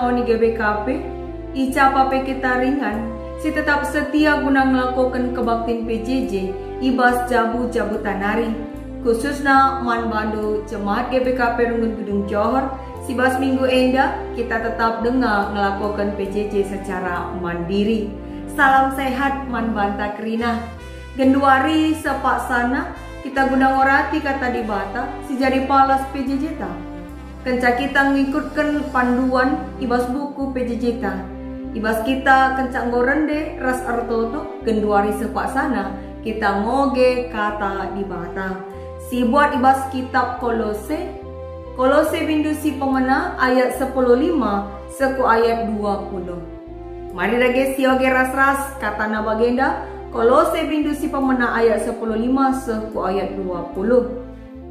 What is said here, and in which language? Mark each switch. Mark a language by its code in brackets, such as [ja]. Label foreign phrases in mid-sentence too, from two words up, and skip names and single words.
[btx] GBKP, icapa kita ringan, si tetap setia guna melakukan kebaktin PJJ, ibas jabu-jabu tanari, khususnya man bandu jemaat GBKP Rungun Gedung Johor, si bas minggu enda kita tetap dengar [id] melakukan PJJ secara mandiri. [btx] Salam sehat man banta kerina. Genduari sepak sana kita guna ngorati kata di bata si jadi palas PJJ ta. Kenca kita ngikutkan panduan ibas buku PJJ ta. Ibas kita kencang gorende ras artoto genduari sepak sana kita ngoge kata di bata. Si buat ibas kitab Kolose bindu si pemena ayat 15 seku ayat 20. Mari lagi si oge ras-ras kata na bagenda Kolose bindu si pemena ayat 15 seku ayat 20.